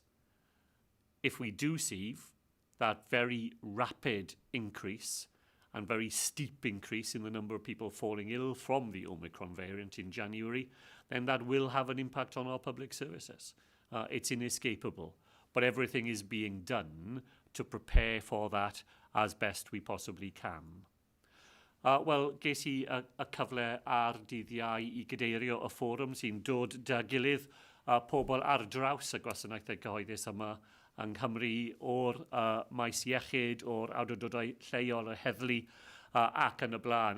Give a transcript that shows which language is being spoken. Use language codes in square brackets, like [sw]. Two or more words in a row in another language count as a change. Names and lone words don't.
[en] If we do see that very rapid increase and very steep increase in the number of people falling ill from the Omicron variant in January, then that will have an impact on our public services. It's inescapable, but everything is being done to prepare for that as best we possibly can. [cy] Wel, ges I y cyfle ar dydd Iau I gydeirio y fforwm sy'n dod dy gilydd pobl ar draws y gwasanaethau cyhoeddus yma yng Nghymru o'r maes iechyd, o'r awdurdodau lleol, y heddlu ac yn y blaen.